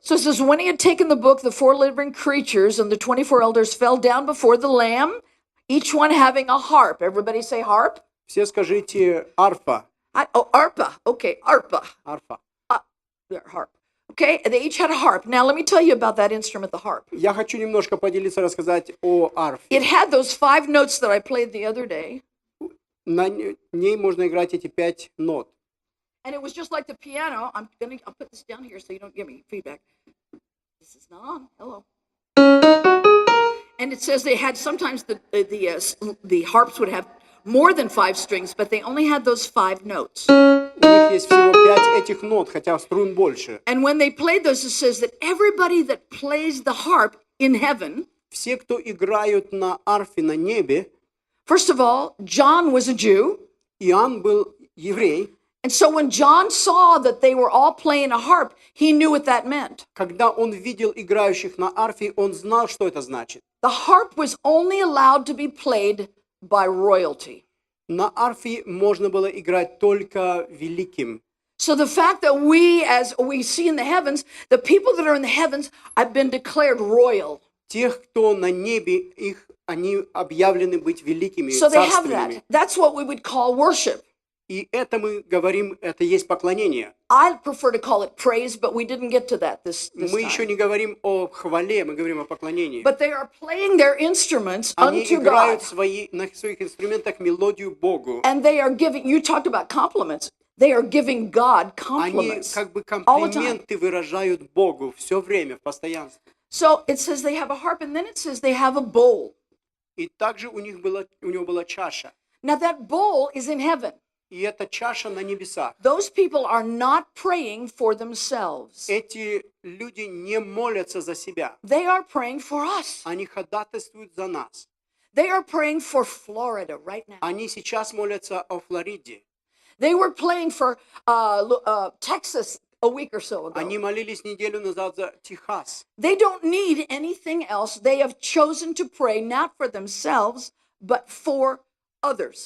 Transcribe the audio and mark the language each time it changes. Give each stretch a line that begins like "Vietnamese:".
English: So it says, when he had taken the book, the 4 living creatures and the 24 elders fell down before the Lamb, each one having a harp. Everybody say harp?
Russian: Все скажите арфа,
English: Arpa. Okay, arpa.
Russian: арфа.
English: Yeah, harp. Okay, and they each had a harp. Now let me tell you about that instrument, the harp.
Russian: Я хочу немножко поделиться, рассказать о арфе.
English: It had those 5 notes that I played the other day,
Russian: На ней можно играть эти 5 нот.
English: and it was just like the piano. I'll put this down here so you don't give me feedback. This is not on. Hello. And it says they had sometimes the harps would have more than 5 strings, but they only had those 5 notes.
Russian: У них есть всего 5 этих нот, хотя струн больше.
English: And when they played those, it says that everybody that plays the harp in heaven,
Russian: Все, кто играют на арфе на небе,
English: first of all, John was a Jew.
Russian: Иоанн был еврей.
English: And so when John saw that they were all playing a harp, he knew what that meant.
Russian: Когда он видел играющих на арфе, он знал, что это значит.
English: The harp was only allowed to be played by royalty.
Russian: На арфе можно было играть только великим.
English: So the fact that we, as we see in the heavens, the people that are in the heavens have been declared royal.
Russian: Тех, кто на небе, их они объявлены быть великими,
English: So they have
Russian: царственными.
English: that. That's what we would call worship.
Russian: И это мы говорим, это есть поклонение.
English: I prefer to call it praise, but we didn't get to that this
Russian: Мы еще
English: time.
Russian: не говорим о хвале, мы говорим о поклонении.
English: But they are playing their instruments
Russian: Они
English: unto
Russian: играют
English: God.
Russian: на своих инструментах мелодию Богу.
English: And they are giving, you talked about compliments. They are giving God
Russian: Они
English: compliments.
Russian: как бы
English: all the time.
Russian: комплименты выражают Богу все время, в постоянстве.
English: So it says they have a harp, and then it says they have a bowl.
Russian: И также у него была чаша.
English: Now that bowl is in heaven.
Russian: И эта чаша на небесах.
English: Those people are not praying for themselves.
Russian: Эти люди не молятся за себя.
English: They are praying for us.
Russian: Они ходатайствуют за нас.
English: They are praying for Florida right now.
Russian: Они сейчас молятся о Флориде.
English: They were praying for Texas a week or so ago.
Russian: Они молились неделю назад за Техас.
English: They don't need anything else. They have chosen to pray not for themselves, but for others.